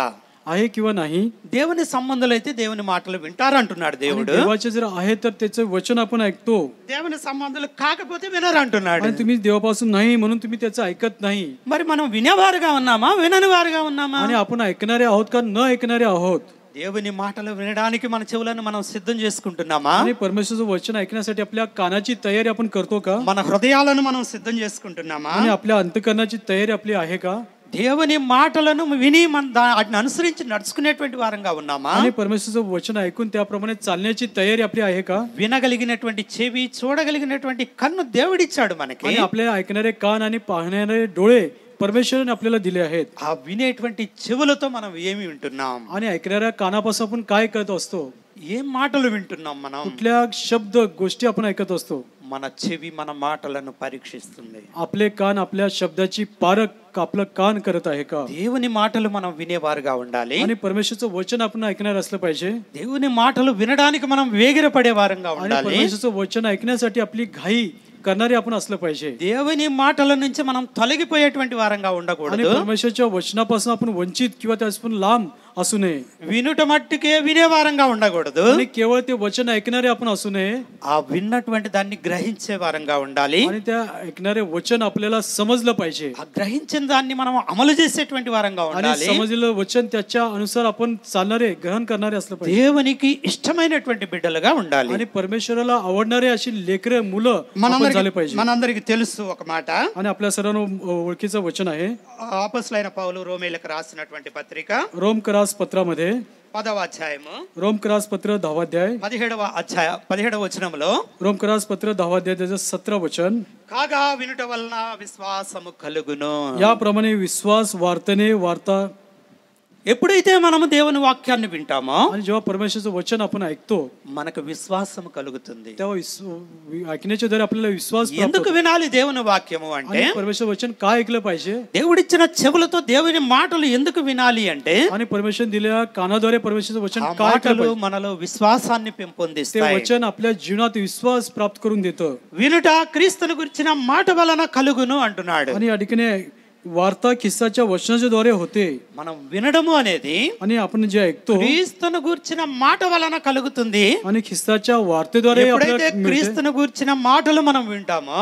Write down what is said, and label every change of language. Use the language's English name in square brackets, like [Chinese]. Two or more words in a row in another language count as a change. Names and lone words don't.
[Marathi] आहे किंवा नाही? [Telugu] దేవుని సంబంధులైతే దేవుని మాటలు వింటారంటున్నాడు [Marathi] आणि [Telugu] దేవుడు. [Marathi] देवाचे जर आहे तर त्याचं वचन आपण ऐकतो. [Telugu] దేవుని సంబంధులు కాకపోతే వినరంటున్నాడు. [Marathi] आणि तुम्ही देवापासून नाही म्हणून तुम्ही त्याचं ऐकत नाही. [Telugu] మరి మనం వినేవారుగా ఉన్నామా, వినని వారుగా ఉన్నామా? [Marathi] आणि आपण ऐकणारे आहोत का न ऐकणारे आहोत? [Telugu] దేవుని మాటలు వినడానికి మన చెవులను మనం సిద్ధం చేసుకుంటున్నామా? [Marathi] आणि परमेश्वराचं वचन ऐकण्यासाठी आपल्या कानाची तयारी आपण करतो का? [Telugu] మన హృదయాలను మనం సిద్ధం చేసుకుంటున్నామా? [Marathi] आणि आपल्या अंतकरणाची तयारी आपली आहे का? [Telugu] దేవుని మాటలను విని వాటిని అనుసరించి నడుచుకునేటువంటి వారంగా ఉన్నామా? [Marathi] आणि परमेश्वराचं वचन ऐकून त्याप्रमाणे चालण्याची तयारी आपली आहे का? [Telugu] వినగలిగినటువంటి చెవి, చూడగలిగినటువంటి కన్ను దేవుడిచ్చాడు మనకి. [Marathi] आणि आपल्याला ऐकणारे कान आणि पाहणारे डोळे परमेश्वराने आपल्याला दिले आहेत. [Telugu] ఆ వినేటువంటి చెవులతో మనం ఏమి వింటున్నాం? [Marathi] आणि ऐकणाऱ्या कानापासून आपण काय करत असतो? [Telugu] ఏం మాటలు వింటున్నాం మనం? [Marathi] कुठल्या शब्द गोष्टी आपण ऐकत असतो? [Telugu] మన చెవి మన మాటలను పరీక్షిస్తుంది. [Marathi] आपले कान आपल्या शब्दाची पारख आपलं कान करत आहे का? [Telugu] దేవుని మాటలు మనం వినేవారుగా ఉండాలి. [Marathi] आणि परमेश्वराचं वचन आपण ऐकणार असलं पाहिजे. [Telugu] దేవుని మాటలు వినడానికి మనం వేగిరపడే వారంగా [Marathi] आणि [Telugu] ఉండాలి. [Marathi] परमेश्वराचं वचन ऐकण्यासाठी आपली घाई करणारे आपण असलं पाहिजे. [Telugu] దేవుని మాటల నుంచి మనం తొలగిపోయేటువంటి వారంగా [Marathi] आणि [Telugu] ఉండకూడదు. [Marathi] परमेश्वराच्या वचनापासून आपण वंचित किंवा त्यापासून लांब असू नये. [Telugu] వినుట మట్టుకే వినేవారంగా ఉండకూడదు. [Marathi] आणि केवळ ते वचन ऐकणारे आपण असू नये. [Telugu] ఆ విన్నటువంటి దాన్ని గ్రహించే వారంగా ఉండాలి. [Marathi] आणि त्या ऐकणारे वचन आपल्याला समजलं पाहिजे. [Telugu] ఆ గ్రహించిన దాన్ని మనం అమలు చేసేటువంటి వారంగా [Marathi] आणि [Telugu] ఉండాలి. [Marathi] समजलेलं वचन त्याच्या अनुसार आपण चालणारे ग्रहण करणारे असलं पाहिजे. [Telugu] దేవునికి ఇష్టమైనటువంటి బిడ్డలుగా ఉండాలి. [Marathi] आणि परमेश्वराला आवडणारे अशी लेकरे मुलं आपण झाले पाहिजे. [Telugu] మనందరికి తెలుసు ఒక మాట. [Marathi] आणि आपल्या सर्वांना ओळखीचं वचन आहे [Telugu] అపోస్తలుడైన పౌలు రోమీయులకు రాసినటువంటి పత్రిక [Marathi] रोमकरास पत्रामध्ये [Telugu] 10వ అధ్యాయము [Marathi] रोमकरास पत्र 10वा अध्याय [Telugu] 17వ వచనంలో [Marathi] रोमकरास पत्र 10वा अध्याय त्याचं 17 वचन [Telugu] కాగా వినుట వలన విశ్వాసము కలుగును. [Marathi] याप्रमाणे विश्वास वार्तेने वार्ता. [Telugu] ఎప్పుడైతే మనము దేవుని వాక్యాన్ని వింటామో [Marathi] आणि जेव्हा परमेश्वराचं वचन आपण ऐकतो [Telugu] మనకు విశ్వాసము కలుగుతుంది. [Marathi] तेव्हा ऐकण्याच्या द्वारे आपल्याला विश्वास प्राप्त [Telugu] ఎందుకు [Marathi] होतो. [Telugu] వినాలి దేవుని వాక్యము అంటే? [Marathi] आणि परमेश्वर वचन काय ऐकलं पाहिजे? [Telugu] దేవుడిచ్చిన చెవులతో దేవుని మాటలు ఎందుకు వినాలి అంటే [Marathi] आणि परमेश्वर दिलेल्या कानाद्वारे परमेश्वराचं वचन [Telugu] ఆ [Marathi] काय ऐकलं [Telugu] మాటలు [Marathi] पाहिजे? [Telugu] మనలో విశ్వాసాన్ని [Marathi] ते [Telugu] పెంపొందిస్తాయి. [Marathi] वचन आपल्या जीवनात विश्वास प्राप्त करून देतं. [Telugu] వినుట క్రీస్తును గురించిన మాట వలన కలుగును అంటున్నాడు. [Marathi] आणि या ठिकाणी वार्ता ख्रिस्ताच्या वचनाच्या द्वारे होते. [Telugu] మనం వినడము అనేది [Marathi] आणि आपण जे ऐकतो [Telugu] క్రీస్తును గురించిన మాట వలన కలుగుతుంది. [Marathi] आणि ख्रिस्ताच्या वार्तेद्वारे [Telugu] ఎప్పుడైతే [Marathi] आपल्याला मिळते. [Telugu] క్రీస్తును గురించిన మాటలు మనం వింటామో